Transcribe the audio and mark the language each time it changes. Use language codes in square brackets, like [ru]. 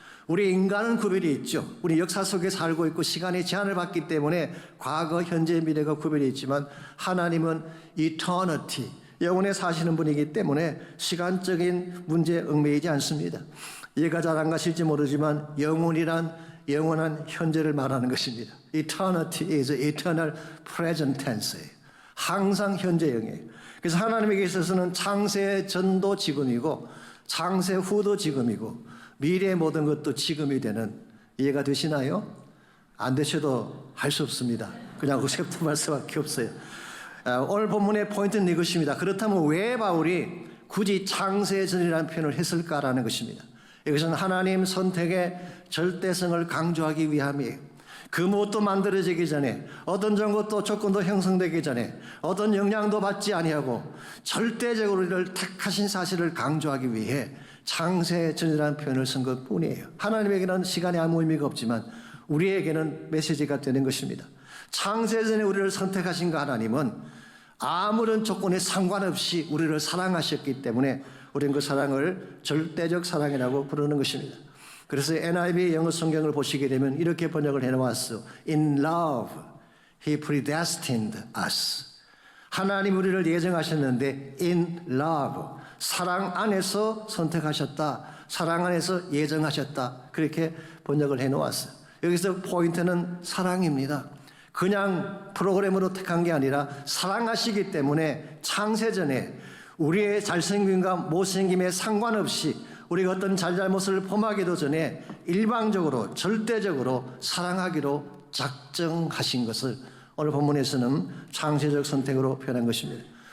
[ko] 우리 인간은 구별이 있죠. 우리 역사 속에 살고 있고 시간의 제한을 받기 때문에 과거, 현재, 미래가 구별이 있지만 하나님은 eternity, 영원에 사시는 분이기 때문에 시간적인 문제에 얽매이지 않습니다. 이해가 잘 안 가실지 모르지만 영원이란 영원한 현재를 말하는 것입니다. [en] Eternity is eternal present tense예요. [ko] 항상 현재형이에요. 그래서 하나님에게 있어서는 창세 전도 지금이고 창세 후도 지금이고 미래의 모든 것도 지금이 되는, 이해가 되시나요? 안 되셔도 할 수 없습니다. 그냥 셉트할 수밖에 없어요. 오늘 본문의 포인트는 이것입니다. 그렇다면 왜 바울이 굳이 창세 전이라는 표현을 했을까라는 것입니다. 이것은 하나님 선택의 절대성을 강조하기 위함이에요. 그 무엇도 만들어지기 전에, 어떤 정것도 조건도 형성되기 전에, 어떤 영향도 받지 아니하고 절대적으로 우리를 택하신 사실을 강조하기 위해 창세전이라는 표현을 쓴 것뿐이에요. 하나님에게는 시간에 아무 의미가 없지만 우리에게는 메시지가 되는 것입니다. 창세전에 우리를 선택하신 그 하나님은 아무런 조건에 상관없이 우리를 사랑하셨기 때문에 우리는 그 사랑을 절대적 사랑이라고 부르는 것입니다. 그래서 NIV 영어 성경을 보시게 되면 이렇게 번역을 해놓았어. [en] In love, He predestined us. [ko] 하나님 우리를 예정하셨는데 [en] in love, [ko] 사랑 안에서 선택하셨다. 사랑 안에서 예정하셨다. 그렇게 번역을 해놓았어요. 여기서 포인트는 사랑입니다. 그냥 프로그램으로 택한 게 아니라 사랑하시기 때문에 창세전에 우리의 잘생김과 못생김에 상관없이 우리가 어떤 잘잘못을 범하기도 전에 일방적으로 절대적으로 사랑하기로 작정하신 것을 오늘 본문에서는 창세적 선택으로 표현한 것입니다.